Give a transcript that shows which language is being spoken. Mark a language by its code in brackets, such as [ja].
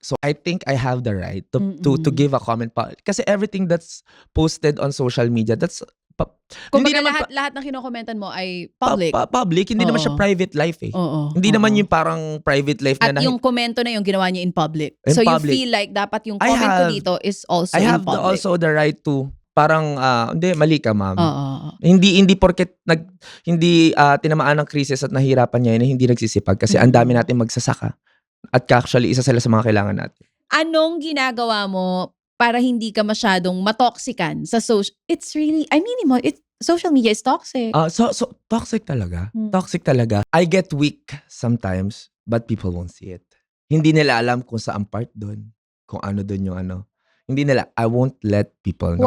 [en] So I think I have the right to give a comment kasi everything that's posted on social media, that's [tl] kumbaga lahat ng kinokomentan mo ay public. Public, hindi naman siya private life eh. Hindi naman yung parang private life na. At yung komento na yung ginawa niya [en] in public. So you feel like [tl] dapat yung comment ko dito [en] is also in public. I have also the right to [tl] parang hindi, mali ka, ma'am. Hindi porket hindi tinamaan ng krisis at nahirapan niya, hindi nagsisipag kasi ang dami natin magsasaka. At actually, isa sila sa mga kailangan natin. Anong ginagawa mo para hindi ka masyadong matoxican sa social? [en] It's really, social media is toxic. So toxic talaga. Toxic talaga. I get weak sometimes, but people won't see it. [tl] Hindi nila alam kung saan part doon. Kung ano doon yung ano. Hindi nila, [en] I won't let people know.